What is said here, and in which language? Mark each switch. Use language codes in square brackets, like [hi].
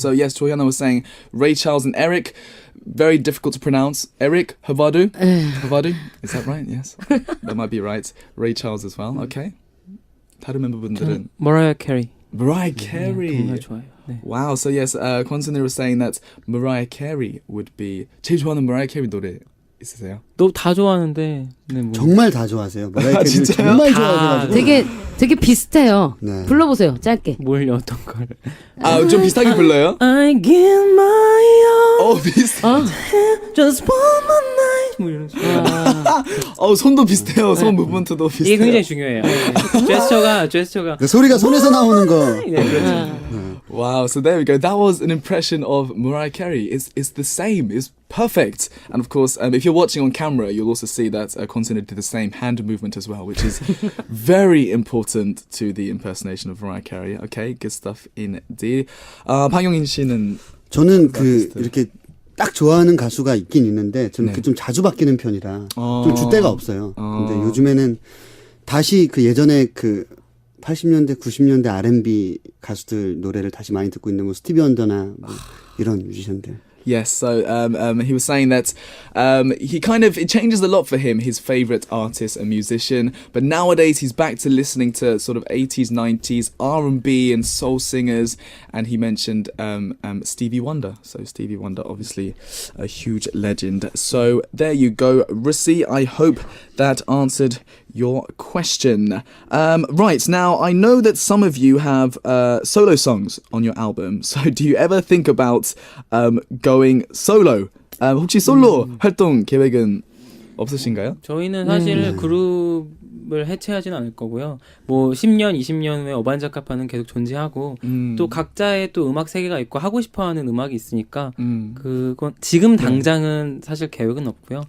[en] So yes, Joanna was saying Ray Charles and Eric. Very difficult to pronounce. Eric Havadu. Havadu. Is that right? Yes. That might be right. Ray Charles as well. Okay. [ko] 다른 멤버분들은 [en] Mariah Carey. Mariah Carey. [ko] 정말 좋아요. 네. [en] Wow. So yes, Constantine was saying that Mariah Carey would be. [ko] 제일 좋아하는 Mariah Carey 노래 있으세요? 너 다 좋아하는데 네, 뭐. 정말 다 좋아하세요. 마라이어 캐리를 진짜요? 정말 다. 좋아하셔가지고. 되게 비슷해요. 네. 불러보세요, 짧게. 뭘 어떤 걸? 좀 비슷하게 불러요? [en] I give my all, [ko] 비슷. [en] just one more night. [ko] 뭐 이런 식으로. 손도 비슷해요. 손 무브먼트도 비슷해요. 이게 굉장히 중요해요. 제스처가. 그 소리가 손에서 나오는 거. 네, 그렇죠. [en] Wow, so there we go. That was an impression of Mariah Carey. It's the same. It's perfect. And of course, if you're watching on camera, you'll also see that Constantine did the same hand movement as well, which is very important to the impersonation of Mariah Carey. Okay, good stuff indeed. [ko] 방영인 씨는 저는 아티스트. 이렇게 딱 좋아하는 가수가 있긴 있는데 저는 네. 좀 자주 바뀌는 편이라 좀 줏대가 없어요. 근데 요즘에는 다시 예전에 80년대, 90년대 R&B 가수들 노래를 다시 많이 듣고 있는 뭐 스티비 원더나 뭐 이런 뮤지션들. [en] Yes, so he was saying that it changes a lot for him, his favourite artist and musician, but nowadays he's back to listening to sort of 80s, 90s R&B and soul singers, and he mentioned Stevie Wonder. So Stevie Wonder, obviously a huge legend. So there you go, Russi. I hope that answered your question. Right, now I know that some of you have solo songs on your album, so do you ever think about going solo? [ko] 혹시 솔로 활동 계획은 없으신가요? 저희는 사실 그룹을 해체하진 않을 거고요. 뭐 10년, 20년 후에 어반자카파는 계속 존재하고 또 각자의 또 음악 세계가 있고 하고 싶어하는 음악이 있으니까 그건 지금 당장은 사실 계획은 없고요.